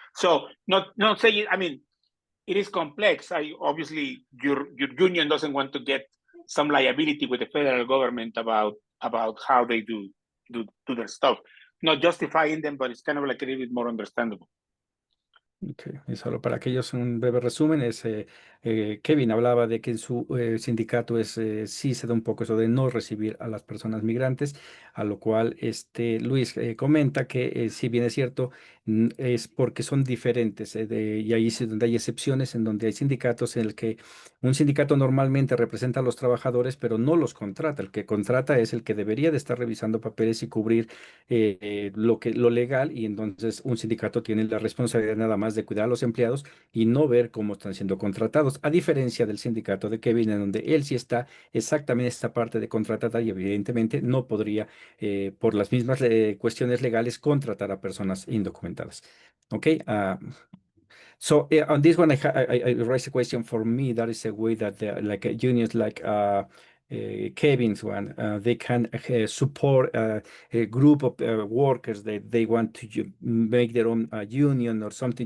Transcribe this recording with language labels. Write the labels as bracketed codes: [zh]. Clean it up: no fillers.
[en] So not saying, I mean, it is complex. Obviously your union doesn't want to get some liability with the federal government about how they do their stuff. Not justifying them, but it's kind of like a little bit more understandable. Okay. [es] Y solo para aquellos, un breve resumen, Kevin hablaba de que en su sindicato sí se da un poco eso de no recibir a las personas migrantes, a lo cual Luis comenta que si bien es cierto, es porque son diferentes, y ahí es donde hay excepciones, en donde hay sindicatos en el que un sindicato normalmente representa a los trabajadores, pero no los contrata. El que contrata es el que debería de estar revisando papeles y cubrir lo legal, y entonces un sindicato tiene la responsabilidad nada más de cuidar a los empleados y no ver cómo están siendo contratados, a diferencia del sindicato de Kevin, en donde él sí está exactamente esta parte de contratar y evidentemente no podría, por las mismas cuestiones legales, contratar a personas indocumentadas. Ok. [en] So on this one, I raise a question for me. That is a way that unions like Kevin's one, they can support a group of workers that they want to make their own union or something.